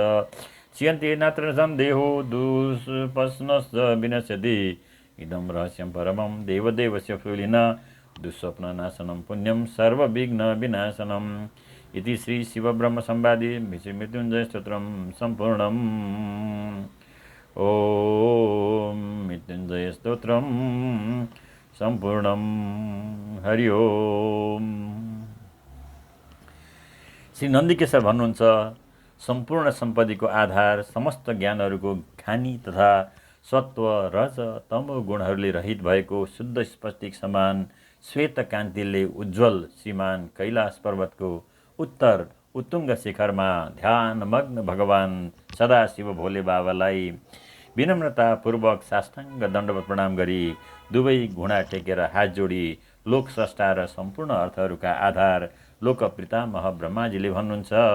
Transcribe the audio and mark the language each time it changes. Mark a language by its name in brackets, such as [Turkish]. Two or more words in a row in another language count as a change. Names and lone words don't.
[Sanskrit] क्षीयन्ते नात्र सन्देहो दुष्पश्नश्च विनश्यति इदं रहस्यं परमं देवदेवस्य फूलिन दुःस्वप्ननाशनं पुण्यं सर्वविघ्नविनाशनम् इति श्री शिवब्रह्मसंवादे मृत्युञ्जयस्तोत्रं सम्पूर्णम् ओम मृत्युञ्जय स्तोत्रम सम्पूर्णम हरि ओम। [Nepali] श्री नन्दीकेशर भन्नुहुन्छ सम्पूर्ण सम्पत्तिको आधार समस्त ज्ञानहरूको खानी तथा सत्व रज तमो गुणहरूले रहित भएको शुद्ध स्पष्टिक समान श्वेत कान्तिले उज्जवल श्रीमान कैलाश पर्वतको उत्तर उत्तुङ्ग शिखरमा ध्यानमग्न भगवान सदाशिव भोले बाबालाई विनम्रतापूर्वक साष्टाङ्ग दण्डवत प्रणाम गरी दुवै घुँडा टेकेर हात जोडी लोक स्रष्टा र सम्पूर्ण अर्थहरूका आधार लोक पितामह ब्रह्माजीले भन्नुहुन्छ,